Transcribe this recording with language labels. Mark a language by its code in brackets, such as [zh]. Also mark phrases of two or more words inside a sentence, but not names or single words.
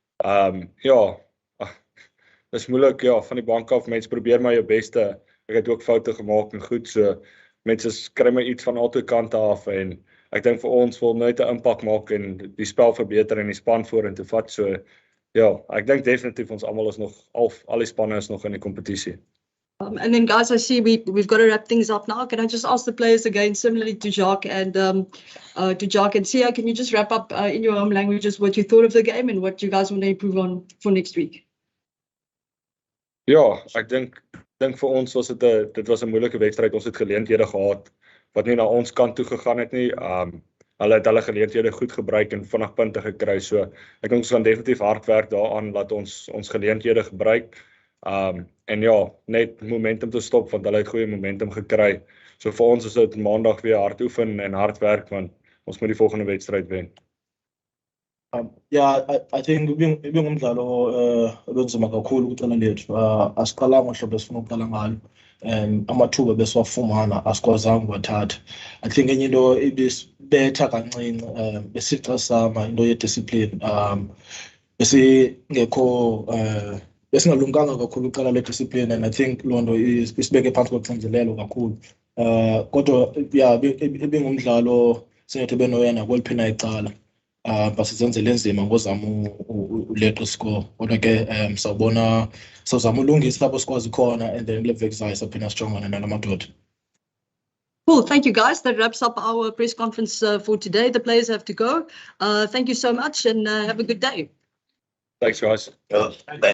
[af] Dis moeilik, van die bank af, mense probeer maar jou beste. Ek het ook foute gemaak en goed, so mense kry my iets van albei kante af, en ek dink vir ons wil net 'n impak maak en die spel verbeter en die span vorentoe vat. So ek dink definitief ons almal is nog al die spanne is nog in die kompetisie. [en] And then guys, I see we've got to wrap things up now. Can I just ask the players again, similarly to Jacques and Sia, can you just wrap up in your own languages what you thought of the game and what you guys want to improve on for next week? [af] Ja, ek dink vir ons was dit was 'n moeilike wedstryd. Ons het geleenthede gehad wat nie na ons kant toe gegaan het nie. Hulle het hulle geleenthede goed gebruik en vinnig punte gekry. So ek dink ons gaan definitief hard werk daaraan dat ons geleenthede gebruik. En net momentum te stop, want hulle het goeie momentum gekry. So vir ons is dit maandag weer hard oefen en hard werk, want ons moet die volgende wedstryd wen. [en] I think [xh] ibingumdlalo obenzima kakhulu kucala lethu. Asiqalanga hlobo esifuna ukuqala ngalo. Amathuba besiwafumana asikwazanga uwathatha. [en] I think [xh] enye into ibisibetha kancinci besixa sama into yediscipline. Besingalunganga kakhulu uqala le-discipline, [en] and I think [xh] loo nto isibeke phansi koxinzelelo kakhulu. Kodwa ibingumdlalo singathi benoyena kweliphina icala basizenzele enzima ngozama uleqa score kodwa ke sawubona sawuzama ulungisa lapho sikwazi khona [en] and then [xh] kule veki zayo saphina sijongane nalamadoda. [en] Cool. Thank you, guys. That wraps up our press conference for today. The players have to go. Thank you so much and have a good day. Thanks, guys.